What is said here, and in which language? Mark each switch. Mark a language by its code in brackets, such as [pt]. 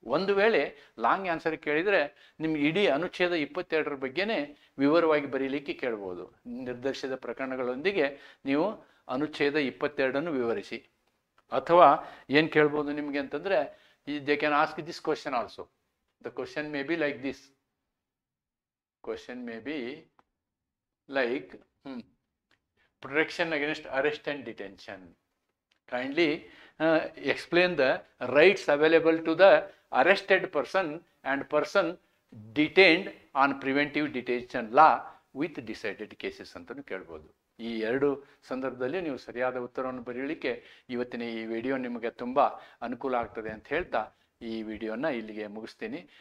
[kn] ಒಂದು ವೇಳೆ long answer ಕೇಳಿದರೆ ನಿಮ್ಗೆ ಇಡೀ ಅನುಚ್ಛೇದ 22ರ ಬಗ್ಗೆನೇ ವಿವರವಾಗಿ ಬರೀಲಿಕ್ಕೆ ಕೇಳ್ಬೋದು. ನಿರ್ದೇಶಿತ ಪ್ರಕರಣಗಳೊಂದಿಗೆ ನೀವು ಅನುಚ್ಛೇದ 22ಅನ್ನು ವಿವರಿಸಿ. ಅಥವಾ ಏನು ಕೇಳ್ಬೋದು ನಿಮಗೆ ಅಂತಂದರೆ, [en] They can ask this question also. The question may be like this. Question may be like protection against arrest and detention. Kindly explain the rights available to the arrested person and person detained on preventive detention law with decided cases [kn] ಅಂತಲೂ ಕೇಳ್ಬೋದು. ಈ 2 ಸಂದರ್ಭದಲ್ಲಿ ನೀವು ಸರಿಯಾದ ಉತ್ತರವನ್ನು ಬರೆಯಲಿಕ್ಕೆ ಇವತ್ತಿನ ಈ video ನಿಮಗೆ ತುಂಬ ಅನುಕೂಲ ಆಗ್ತದೆ ಅಂತ ಹೇಳ್ತಾ ಈ ವಿಡಿಯೋನ ಇಲ್ಲಿಗೆ ಮುಗಿಸ್ತೀನಿ.